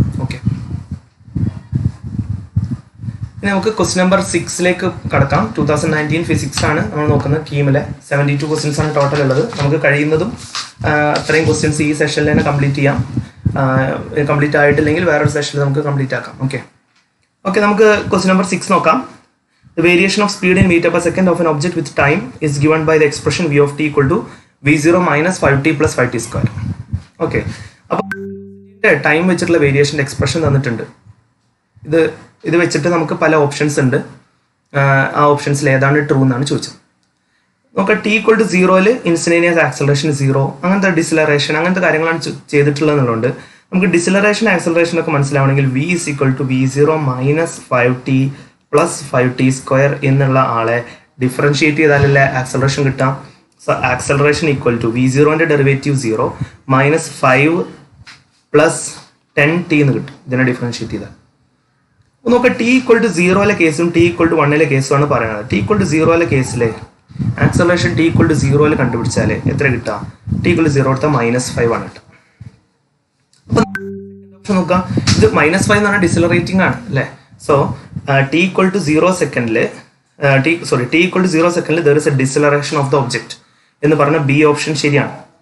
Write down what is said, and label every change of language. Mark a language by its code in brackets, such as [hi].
[ml] Okay, ഇനി നമുക്ക് question number 6ലേക്ക് കടക്കാം. 2019 ഫിസിക്സ് ആണ് നമ്മൾ നോക്കുന്നത്. കീമിലെ 72 ക്വസ്റ്റ്യൻസ് ആണ് ടോട്ടൽ ഉള്ളത്. നമുക്ക് കഴിയുന്നതും അത്രയും ക്വസ്റ്റ്യൻസ് ഈ സെഷനിൽ തന്നെ കംപ്ലീറ്റ് ചെയ്യാം. കംപ്ലീറ്റ് ആയിട്ടില്ലെങ്കിൽ വേറൊരു സെഷനിൽ നമുക്ക് കംപ്ലീറ്റ് ആക്കാം. ഓക്കെ, നമുക്ക് ക്വസ്റ്റ്യൻ നമ്പർ 6 നോക്കാം. [en] The variation of speed in meter per second of an object with time is given by the expression v of t equal to v0 minus 5t plus 5t square. [ml] Okay, അപ്പോൾ time വെച്ചിട്ടുള്ള വേരിയേഷൻ്റെ expression തന്നിട്ടുണ്ട്. ഇത് വെച്ചിട്ട് നമുക്ക് പല options ഉണ്ട്. ആ ഓപ്ഷൻസിൽ ഏതാണ് ട്രൂ എന്നാണ് ചോദിച്ചത്. നമുക്ക് t equal to 0 instantaneous acceleration 0, അങ്ങനത്തെ ഡിസിലറേഷൻ അങ്ങനത്തെ കാര്യങ്ങളാണ് ചെയ്തിട്ടുള്ളത് എന്നുള്ളതുകൊണ്ട് നമുക്ക് ഡിസിലറേഷൻ ആക്സലറേഷൻ ഒക്കെ മനസ്സിലാവണമെങ്കിൽ [en] v is equal to v0 minus 5t plus 5t square [ml] എന്നുള്ള ആളെ ഡിഫറൻഷിയേറ്റ് ചെയ്താലല്ലേ ആക്സലറേഷൻ കിട്ടാം. So acceleration equal to v0ൻ്റെ derivative 0 minus 5 plus 10t എന്ന് കിട്ടും. ഇതിനെ ഡിഫറൻഷിയേറ്റ് ചെയ്താൽ നോക്കുക. t equal to 0 കേസും t equal to 1 കേസുമാണ് പറയുന്നത്. t equal to 0 കേസിലെ ആക്സലറേഷൻ t equal to 0 കണ്ടുപിടിച്ചാൽ എത്ര കിട്ടുക? t equal to 0 എടുത്താൽ -5 ആണ് കിട്ടുക. അപ്പം നോക്കുക, ഇത് -5 എന്ന് പറഞ്ഞാൽ ഡിസിലറേറ്റിംഗ് ആണ് അല്ലേ? സോ t equal to 0 സെക്കൻഡിൽ t equal to 0 സെക്കൻഡിൽ [en] there is a deceleration of the object [ml] എന്ന് പറഞ്ഞ ബി ഓപ്ഷൻ ശരിയാണ്.